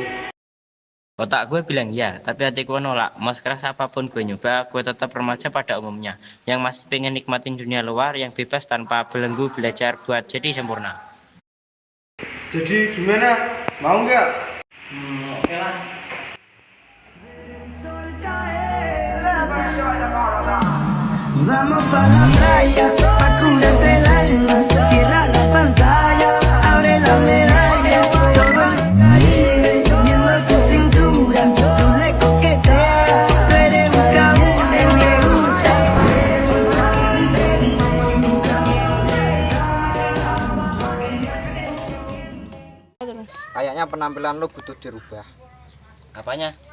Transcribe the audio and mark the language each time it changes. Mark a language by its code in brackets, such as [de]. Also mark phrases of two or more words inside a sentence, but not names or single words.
[id] Otak gue bilang ya, tapi hati gue nolak. Mau sekeras apapun gue nyoba, gue tetap remaja pada umumnya. Yang masih pengen nikmatin dunia luar yang bebas tanpa belenggu belajar buat jadi sempurna. Jadi gimana? Mau nggak? Oke lah. [es] Vamos pa la playa, pa curarte el alma. Cierra la pantalla, abre la medalla. Todo el Caribe, viendo tu cintura. Tú le coqueteas, tú eres un cabute, me gusta. [id] Kayaknya penampilan lo butuh dirubah. Apanya?